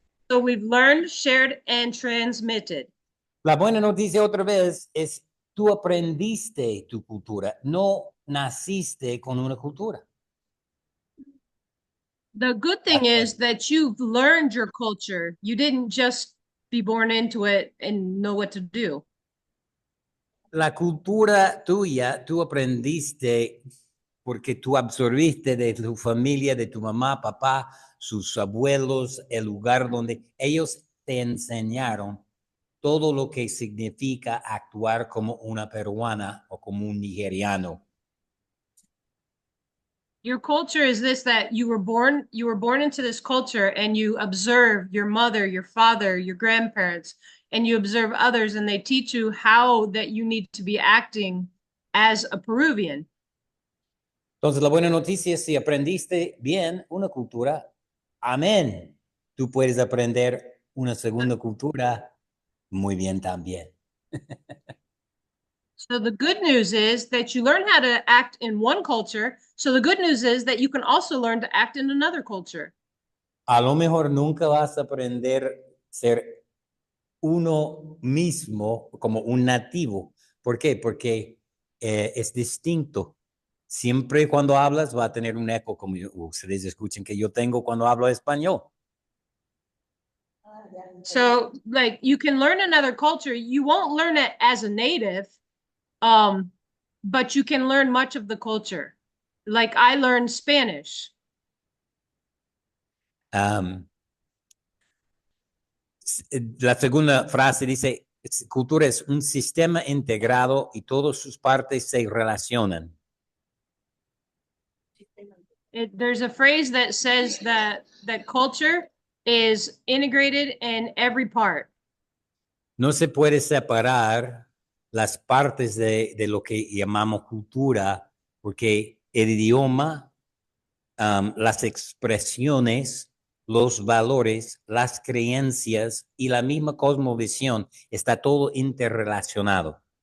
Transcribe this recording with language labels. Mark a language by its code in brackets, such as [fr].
[en] So we've learned, shared, and transmitted. [es] La buena noticia otra vez es tú aprendiste tu cultura, no naciste con una cultura. [en] The good thing is that you've learned your culture. You didn't just be born into it and know what to do. [es] La cultura tuya, tú aprendiste porque tú absorbiste de tu familia, de tu mamá, papá, sus abuelos, el lugar donde ellos te enseñaron todo lo que significa actuar como una peruana o como un nigeriano. [en] Your culture is this, that you were born into this culture and you observe your mother, your father, your grandparents, and you observe others and they teach you how that you need to be acting as a Peruvian. [es] Entonces, la buena noticia es si aprendiste bien una cultura, amén. Tú puedes aprender una segunda cultura muy bien también. [en] So the good news is that you learn how to act in one culture. So the good news is that you can also learn to act in another culture. [es] A lo mejor nunca vas a aprender a ser uno mismo como un nativo. ¿Por qué? Porque es distinto. Siempre cuando hablas va a tener un eco, como ustedes escuchen que yo tengo cuando hablo español. [en] So like you can learn another culture. You won't learn it as a native, but you can learn much of the culture. Like I learned Spanish. [es] La segunda frase dice, cultura es un sistema integrado y todas sus partes se relacionan. [en] There's a phrase that says that culture is integrated in every part. [es] No se puede separar las partes de lo que llamamos cultura, porque el idioma, las expresiones, los valores, las creencias y la misma cosmovisión está todo interrelacionado.